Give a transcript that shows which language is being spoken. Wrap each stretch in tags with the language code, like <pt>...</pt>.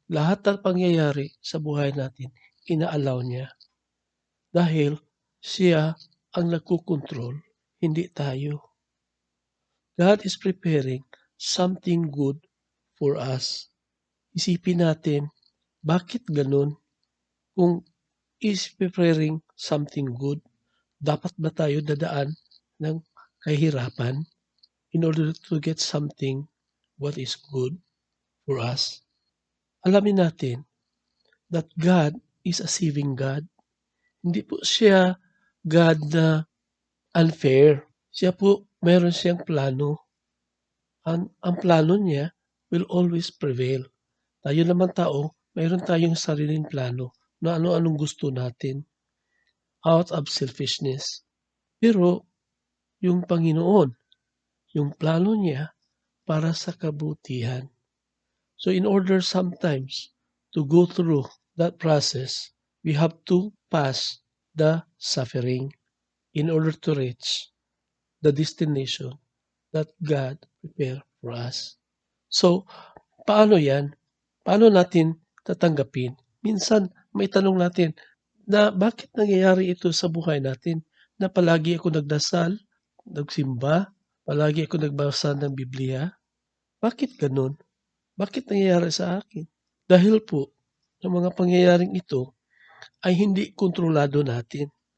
<tl>Lahat ng pangyayari sa buhay natin, ina-allow niya. Dahil siya ang nagkukontrol, hindi tayo.</tl> <en>God is preparing something good for us.</en> <tl>Isipin natin, bakit ganun? Kung</tl> <en>is preparing something good,</en> <tl>dapat ba tayo dadaan ng kahirapan</tl> <en>in order to get something what is good for us?</en> <tl>Alamin natin</tl> <en>that God is a saving God.</en> <tl>Hindi po siya God na unfair. Siya po, meron siyang plano. Ang plano niya</tl> <en>will always prevail.</en> <tl>Tayo naman tao, mayroon tayong sariling plano na ano-anong gusto natin</tl> <en>out of selfishness.</en> <tl>Pero yung Panginoon, yung plano niya para sa kabutihan.</tl> <en>So in order sometimes to go through that process, we have to pass the suffering in order to reach the destination that God prepared for us.</en> <tl>So, paano yan? Paano natin tatanggapin? Minsan, may tanong natin na bakit nangyayari ito sa buhay natin? Na palagi ako nagdasal, nagsimba, palagi ako nagbasa ng Biblia. Bakit ganun? Bakit nangyayari sa akin? Dahil po, yung mga pangyayaring ito ay hindi kontrolado natin.</tl>